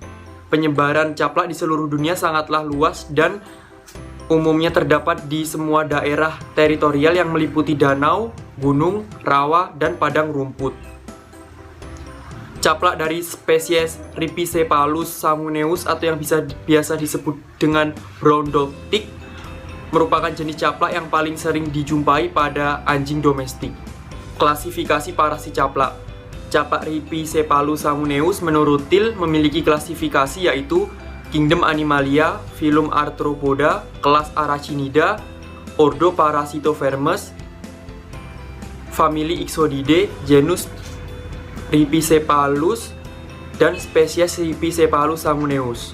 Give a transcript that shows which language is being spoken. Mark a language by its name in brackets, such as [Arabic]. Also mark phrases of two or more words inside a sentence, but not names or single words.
[Indonesian] Penyebaran caplak di seluruh dunia sangatlah luas dan umumnya terdapat di semua daerah teritorial yang meliputi danau, gunung, rawa, dan padang rumput. Caplak dari spesies Rhipicephalus sanguineus atau yang biasa disebut dengan [English] brown dog tick [Indonesian] merupakan jenis caplak yang paling sering dijumpai pada anjing domestik. Klasifikasi parasit caplak. Caplak Rhipicephalus sanguineus menurut Thiel memiliki klasifikasi yaitu Kingdom Animalia, Phylum Arthropoda, kelas Arachnida, Ordo Parasitovermes, famili Ixodidae, genus Rhipicephalus, dan spesies Rhipicephalus sanguineus.